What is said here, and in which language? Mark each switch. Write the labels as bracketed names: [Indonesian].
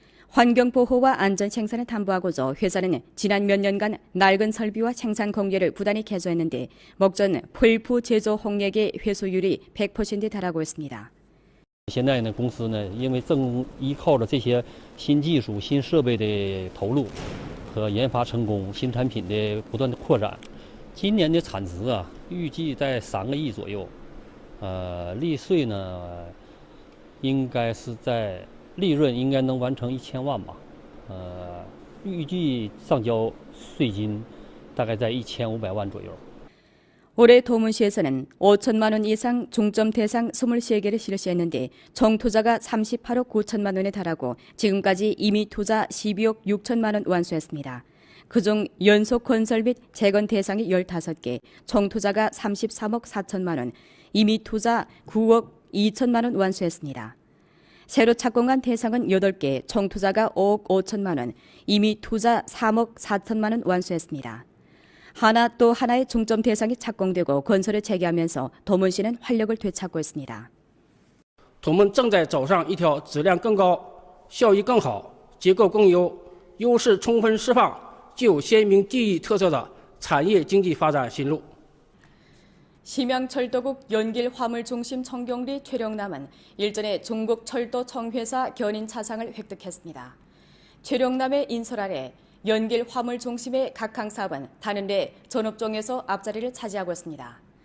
[Korean] 환경보호와 안전 생산을 담보하고자 회사는 지난 몇 년간 낡은 설비와 생산 공제를 부단히 개선했는데 목전 풀프 제조 홍역의 회수율이 100%에 달하고 있습니다. [Chinese] 现在呢，公司呢，因为正依靠着这些新技术、新设备的投入和研发成功，新产品的不断的扩展，今年的产值啊，预计在3个亿左右。利税呢，应该是在利润应该能完成1000万吧。预计上交税金大概在1500万左右。 [Korean] 올해 도문시에서는 5천만 원 이상 중점 대상 23개를 실시했는데 총 투자가 38억 9천만 원에 달하고 지금까지 이미 투자 12억 6천만 원 완수했습니다. 그중 연속 건설 및 재건 대상이 15개, 총 투자가 33억 4천만 원, 이미 투자 9억 2천만 원 완수했습니다. 새로 착공한 대상은 8개, 총 투자가 5억 5천만 원, 이미 투자 3억 4천만 원 완수했습니다. 하나 또 하나의 중점 대상이 착공되고 건설을 재개하면서 도문시는 활력을 되찾고 있습니다. [Chinese] 我们正在走上一条质量更高、效益更好、结构更优、优势充分释放、具有鲜明地域特色的产业经济发展新路。 [Korean] 심양철도국 연길화물중심 청경리 최령남은 일전에 중국 철도청회사 견인 차상을 획득했습니다. 최령남의 인솔 아래 연길 화물 중심의 각항 사업은 다른 데 전업종에서 앞자리를 차지하고 있습니다.